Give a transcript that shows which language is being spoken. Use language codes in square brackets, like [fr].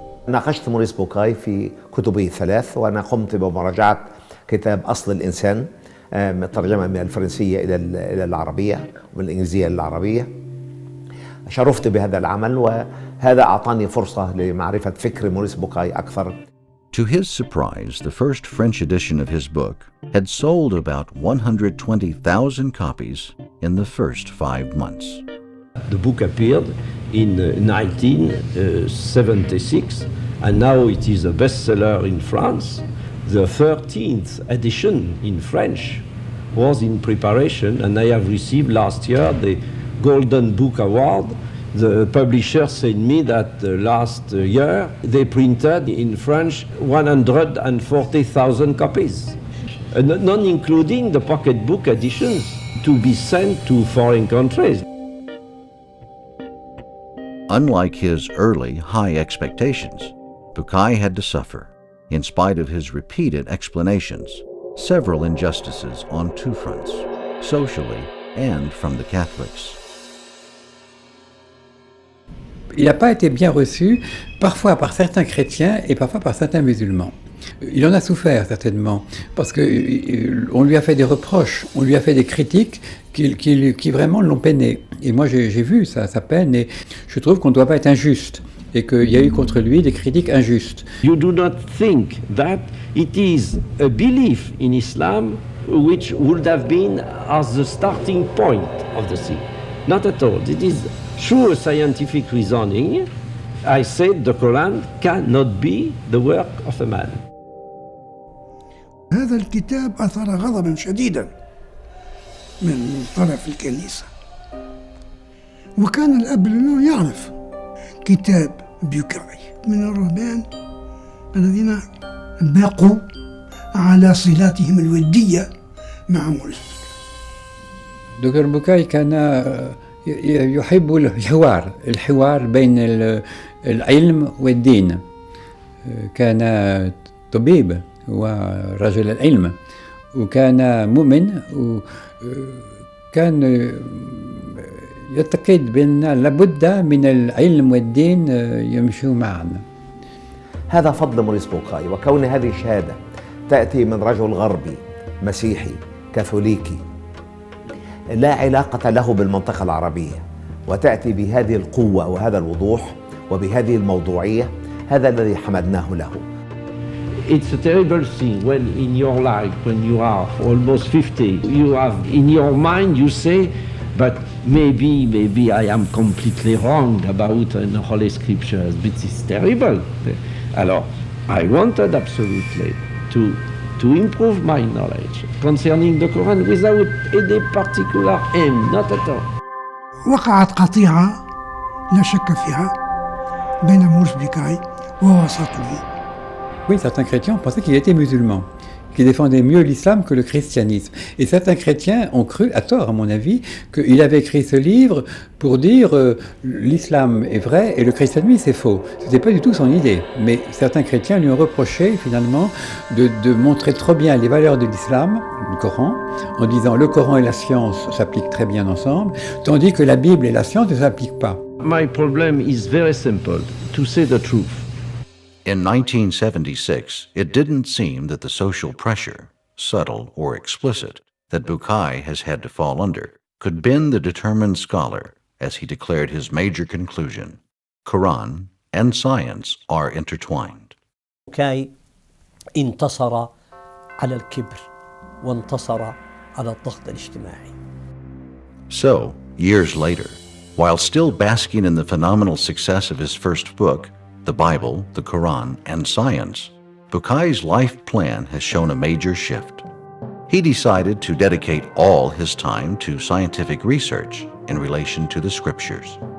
[ar] ناقشت موريس بوكاي في كتبه الثلاث، وأنا قمت بمراجعة كتاب أصل الإنسان ترجمة من الفرنسية إلى العربية ومن الإنجليزية إلى العربية. شرفت بهذا العمل، وهذا أعطاني فرصة لمعرفة فكر موريس بوكاي أكثر. [en] To his surprise, the first French edition of his book had sold about 120,000 copies in the first 5 months. The book appeared in 1976, and now it is a bestseller in France. The 13th edition in French was in preparation, and I have received last year the Golden Book Award. The publisher said me that last year they printed in French 140,000 copies, not including the pocketbook editions to be sent to foreign countries. Unlike his early high expectations, Bucaille had to suffer, in spite of his repeated explanations, several injustices on two fronts, socially and from the Catholics. [fr] Il n'a pas été bien reçu, parfois par certains chrétiens et parfois par certains musulmans. Il en a souffert certainement, parce qu'on lui a fait des reproches, on lui a fait des critiques qui vraiment l'ont peiné. Et moi j'ai vu sa peine, et je trouve qu'on ne doit pas être injuste, et qu'il y a eu contre lui des critiques injustes. [en] You do not think that it is a belief in Islam which would have been as the starting point of the thing. Not at all. It is through a scientific reasoning. I said the Quran cannot be the work of a man. [ar] هذا الكتاب أثار غضبا شديدا من طرف الكنيسة، وكان الأب لأنه يعرف كتاب بوكاي من الرهبان الذين بقوا على صلاتهم الودية مع موريس. دكتور بوكاي كان يحب الحوار بين العلم والدين. كان طبيب ورجل العلم، وكان مؤمن، وكان يعتقد بأن لابد من العلم والدين يمشوا معا. هذا فضل موريس بوكاي، وكون هذه الشهادة تأتي من رجل غربي مسيحي كاثوليكي لا علاقة له بالمنطقة العربية، وتأتي بهذه القوة وهذا الوضوح وبهذه الموضوعية، هذا الذي حمدناه له. [en] It's a terrible thing when in your life, when you are almost 50, you have in your mind, you say, but maybe I am completely wrong about the Holy Scriptures, but it's terrible. [fr] Alors, [en] I wanted absolutely to improve my knowledge concerning the Quran without any particular aim, not at all. [ar] وقعت قطيعة لا شك فيها بين موريس بوكاي ووسطه. [fr] Oui, certains chrétiens pensaient qu'il était musulman, qu'il défendait mieux l'islam que le christianisme. Et certains chrétiens ont cru, à tort à mon avis, qu'il avait écrit ce livre pour dire l'islam est vrai et le christianisme c'est faux. Ce n'était pas du tout son idée. Mais certains chrétiens lui ont reproché finalement de montrer trop bien les valeurs de l'islam, du Coran, en disant le Coran et la science s'appliquent très bien ensemble, tandis que la Bible et la science ne s'appliquent pas. [en] My problem is very simple, to say the truth. In 1976, it didn't seem that the social pressure, subtle or explicit, that Bucaille has had to fall under, could bend the determined scholar as he declared his major conclusion: Quran and science are intertwined. [ar] بوكاي انتصر على الكبر وانتصر على الضغط الاجتماعي. [en] So, years later, while still basking in the phenomenal success of his first book, the Bible, the Quran, and Science, Bucaille's life plan has shown a major shift. He decided to dedicate all his time to scientific research in relation to the scriptures.